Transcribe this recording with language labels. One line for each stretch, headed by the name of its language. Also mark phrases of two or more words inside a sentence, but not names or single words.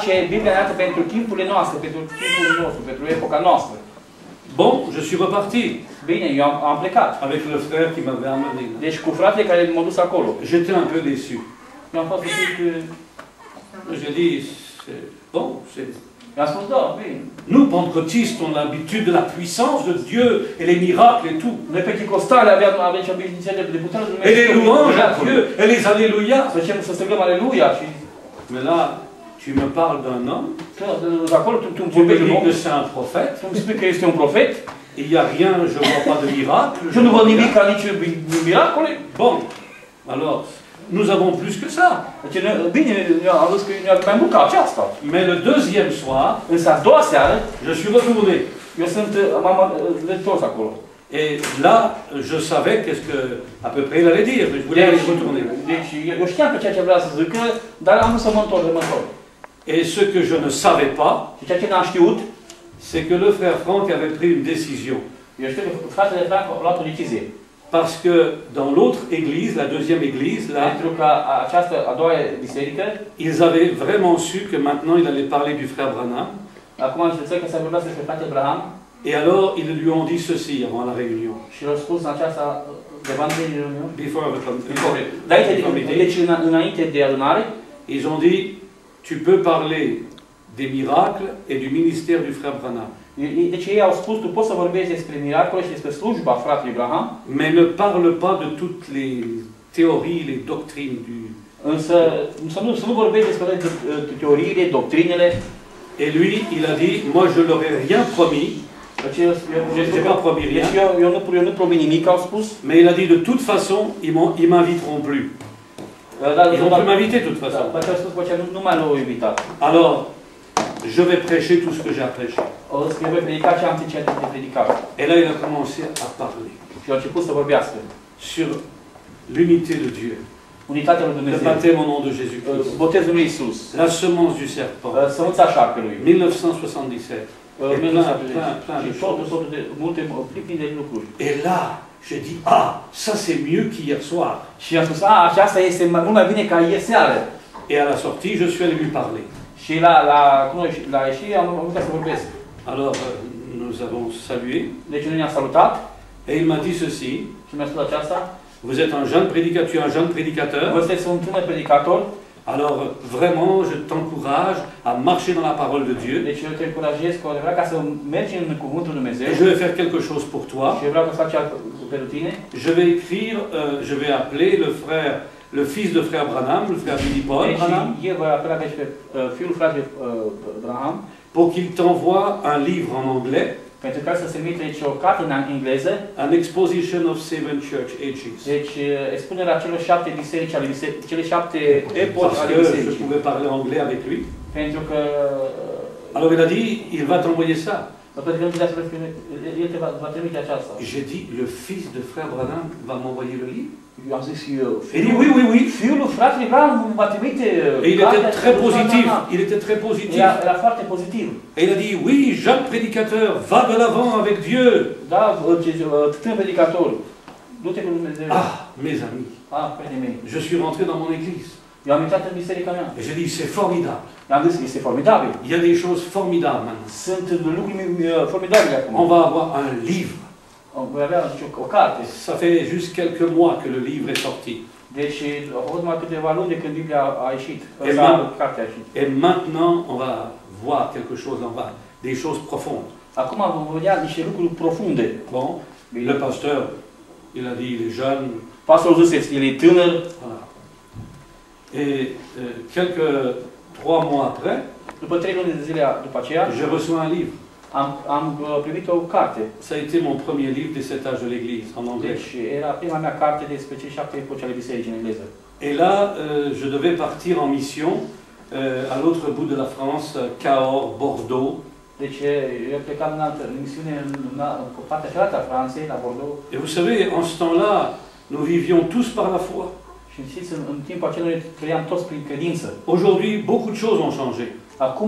French: Bon, je suis reparti. Avec le frère qui m'avait amené. J'étais un peu déçu. J'ai dit, bon,
Romanian: I-am spus, da, bine.
French: Nous, pentecôtistes, on a l'habitude de la puissance de Dieu et les miracles et tout.
Romanian: Noi penticostale avem și obișnuințe de puterea lui
French: Et les
Romanian: Dumnezeu.
French: louanges à Dieu et les alléluia.
Romanian: Să strigăm aleluia și...
French: Mais là, tu me parles d'un homme,
Romanian: Acolo tu
French: tu me
Romanian: vorbești de un
French: dis
Romanian: om,
French: que c'est un prophète,
Romanian: tu îmi spui că este un profet,
French: il n'y a rien, je ne vois pas de miracle.
Romanian: eu nu văd nimic ca nici miracole.
French: Bon, alors, nous avons plus que ça.
Romanian: Deci, bine, am văzut că ne-a mai mult ca aceasta.
French: Mais le deuxième soir,
Romanian: Însă a doua seară,
French: je suis retourné.
Romanian: eu m-am întors acolo.
French: Et là, je savais qu'est-ce que, à peu près, il allait dire, mais je voulais aller retourner.
Romanian: Deci, eu știam pe ceea ce vrea să zică, dar am vrut să mă întorc.
French: Et ce que je ne savais pas,
Romanian: Și ceea ce n-am știut,
French: c'est que le frère Franck avait pris une décision.
Romanian: eu știu că fratele Frank a luat o decizie.
French: Parce que dans l'autre église, la deuxième église, là,
Romanian: Pentru că această a doua biserică,
French: ils avaient vraiment su que maintenant il allait parler du frère Branham.
Romanian: acum înțeleg că s-a vorbit despre fratele Abraham,
French: Et alors, ils lui ont dit ceci avant la réunion.
Romanian: și l-a spus în această de reuniune. Before Deci înainte de adunare,
French: ils ont dit, tu peux parler des miracles et du ministère du frère Branham.
Romanian: deci ei au spus, tu poți să vorbești despre miracole și despre slujba fratelui Abraham,
French: Mais ne parle pas de toutes les théories, les doctrines du...
Romanian: însă să nu vorbești despre teoriile, doctrinele.
French: Et lui, il a dit, moi je leur ai rien promis. Je n'ai pas promis rien.
Romanian: Eu nu promit nimic, au spus.
French: Mais il a dit, de toute façon, ils m'inviteront plus. Ils vont plus m'inviter de toute façon.
Romanian: Nu mai l-au invitat.
French: Alors, je vais prêcher tout ce que j'ai à prêcher.
Romanian: O să voi predica ce am ce de predicat.
French: Et là, il a commencé à parler.
Romanian: Și a început să vorbească.
French: Sur l'unité de Dieu.
Romanian: Unitatea lui
French: Le
Romanian: Dumnezeu.
French: baptême au nom de Jésus-Christ.
Romanian: Botezul lui Isus.
French: La semence du serpent.
Romanian: Sămânța șarpelui. 1977. Și totul de multe plini de lucruri.
French: Et là, je dis, ah, ça c'est mieux qu'hier soir.
Romanian: Și am spus, aceasta este mult mai bine ca ieri seară.
French: Et à la sortie, je suis allé lui parler.
Romanian: Și la ieșire am avut să vorbesc.
French: Alors, nous avons salué.
Romanian: Deci noi ne-am salutat.
French: Et il m'a dit ceci.
Romanian: Și mi-a spus aceasta.
French: Vous êtes un jeune prédicateur, tu es un jeune prédicateur.
Romanian: Vă sunteți un tânăr predicator.
French: Alors, vraiment, je t'encourage à marcher dans la parole de Dieu.
Romanian: Deci eu te încurajez cu adevărat ca să mergi în cuvântul lui Dumnezeu.
French: Et je vais faire quelque chose pour toi.
Romanian: Și eu vreau să faci pentru tine.
French: Je vais écrire, je vais appeler le fils de frère Branham, le frère Billy Paul Branham.
Romanian: Eu voi apela pe fiul fratelui Branham.
French: Pour qu'il t'envoie un livre en anglais.
Romanian: Pentru ca să se trimite aici o carte în engleză.
English: An exposition of 7 church ages.
Romanian: Deci expunerea celor 7 biserici ale cele 7 epoci ale bisericii. bisericii.
French: Je pouvais parler anglais avec lui.
Romanian: Pentru că
French: alors il a dit, il va t'envoyer ça.
Romanian: Pentru că el te va trimite aceasta.
French: J'ai dit, le fils de frère Branham va m'envoyer le livre.
Romanian: Eu am zis
French: il dit oui, oui, oui.
Romanian: Fiul fratelui Branham va trimite.
French: Et il était très positif. Il était très positif.
Romanian: Era foarte pozitiv.
French: Et il a dit, oui, jeune prédicateur, va de l'avant avec Dieu.
Romanian: Da, tânăr predicator, du-te cu Dumnezeu.
French: Ah, mes amis.
Romanian: Prietenii mei.
French: Je suis rentré dans mon église.
Romanian: Eu am intrat în biserica mea.
French: Et j'ai dit, c'est formidable.
Romanian: I-am zis, este formidabil.
French: Il y a des choses formidables maintenant.
Romanian: Sunt lucruri formidabile acum.
French: On va avoir un livre.
Romanian: Voi avea o carte.
French: Ça fait juste quelques mois que le livre est sorti.
Romanian: Deci a fost numai câteva luni de când Biblia a ieșit. Cartea a ieșit.
French: Et maintenant, on va voir quelque chose, des choses profondes.
Romanian: Acum vom vedea niște lucruri profunde.
French: Bon, le pasteur, il a dit, il est jeune.
Romanian: Pastorul zis, el e tânăr.
French: Voilà. Et quelques 3 mois après,
Romanian: după 3 luni de zile după aceea,
French: j'ai reçu un livre.
Romanian: Am primit o carte.
French: Ça a été mon premier livre des 7 âges de l'Église, en anglais.
Romanian: Deci era prima mea carte despre cele 7 epoci ale bisericii în engleză.
French: Et là, je devais partir en mission à l'autre bout de la France, Cahors, Bordeaux.
Romanian: Deci eu plecam în altă misiune în partea cealaltă a Franței, la Bordeaux.
French: Et vous savez, en ce temps-là, nous vivions tous par la foi.
Romanian: Și știți, în timpul acela noi trăiam toți prin credință.
French: Aujourd'hui, beaucoup de choses ont changé.
Romanian: Acum